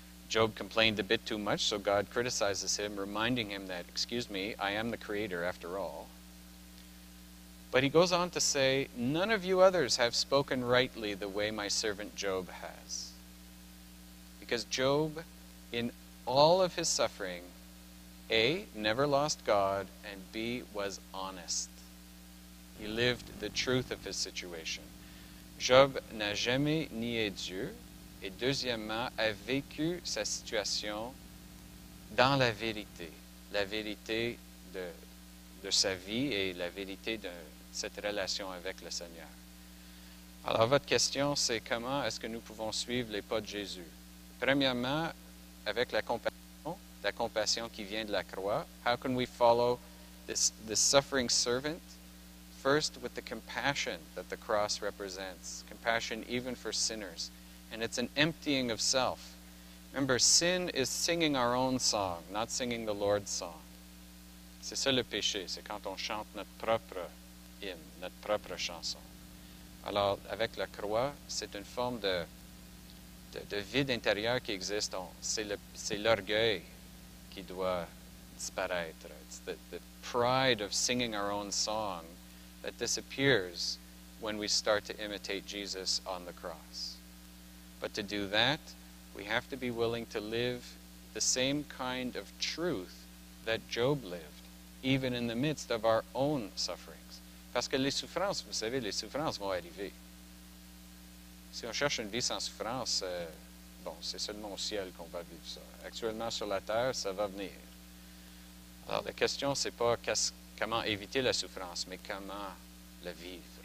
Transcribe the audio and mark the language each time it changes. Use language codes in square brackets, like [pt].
[en] Job complained a bit too much, so God criticizes him, reminding him that, excuse me, I am the creator after all. But he goes on to say, none of you others have spoken rightly the way my servant Job has. Because Job, in all of his suffering, A, never lost God, and B, was honest. He lived the truth of his situation. [fr] Job n'a jamais nié Dieu, et deuxièmement, a vécu sa situation dans la vérité de sa vie et la vérité de cette relation avec le Seigneur. Alors, votre question, c'est comment est-ce que nous pouvons suivre les pas de Jésus? Premièrement, avec la compassion qui vient de la croix. [en] How can we follow this suffering servant? First, with the compassion that the cross represents. Compassion even for sinners. And it's an emptying of self. Remember, sin is singing our own song, not singing the Lord's song. [fr] C'est ça le péché, c'est quand on chante notre propre hymne, notre propre chanson. Alors, avec la croix, c'est une forme de vide intérieur qui existe. C'est l'orgueil qui doit disparaître. [en] It's the pride of singing our own song that disappears when we start to imitate Jesus on the cross. But to do that, we have to be willing to live the same kind of truth that Job lived, even in the midst of our own sufferings. [fr] Parce que les souffrances, vous savez, les souffrances vont arriver. Si on cherche une vie sans souffrance, bon, c'est seulement au ciel qu'on va vivre ça. Actuellement, sur la terre, ça va venir. Alors, la question, c'est pas comment éviter la souffrance, mais comment la vivre.